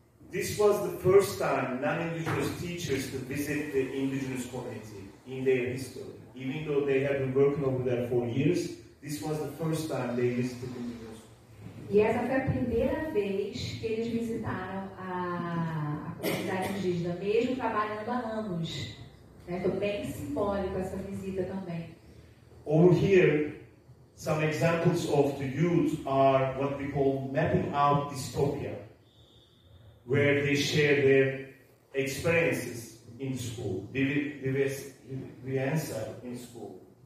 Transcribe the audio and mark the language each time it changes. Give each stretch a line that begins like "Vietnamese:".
English: This was the first time non-indigenous teachers could visit the indigenous community in their history. Even though they had been working over there for years, this was the first time they visited indigenous.
Portuguese: E essa foi a primeira vez que eles visitaram a comunidade indígena, mesmo trabalhando há anos. Né? Foi bem simbólico essa visita também.
English: Over here, some examples of the youth are what we call mapping out dystopia, where they share their experiences in school, the answer in school.